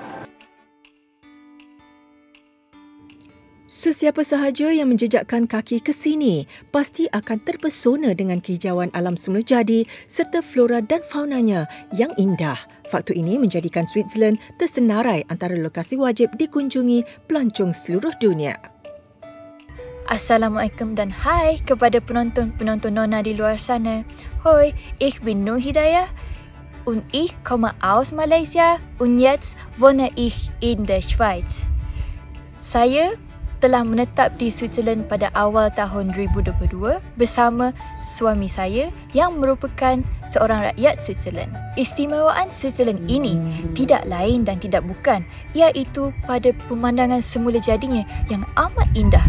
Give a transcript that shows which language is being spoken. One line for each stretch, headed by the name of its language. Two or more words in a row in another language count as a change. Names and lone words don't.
Malay: Sesiapa sahaja yang menjejakkan kaki ke sini pasti akan terpesona dengan kehijauan alam semula jadi serta flora dan faunanya yang indah. Faktor ini menjadikan Switzerland tersenarai antara lokasi wajib dikunjungi pelancong seluruh dunia. Assalamualaikum dan hai kepada penonton-penonton Nona di luar sana.
German: Hoi, ich bin Nur Hidayah und ich komme aus Malaysia und jetzt wohne ich in der Schweiz.
Malay: Saya telah menetap di Switzerland pada awal tahun 2022 bersama suami saya yang merupakan seorang rakyat Switzerland. Istimewaan Switzerland ini tidak lain dan tidak bukan, iaitu pada pemandangan semula jadinya yang amat indah.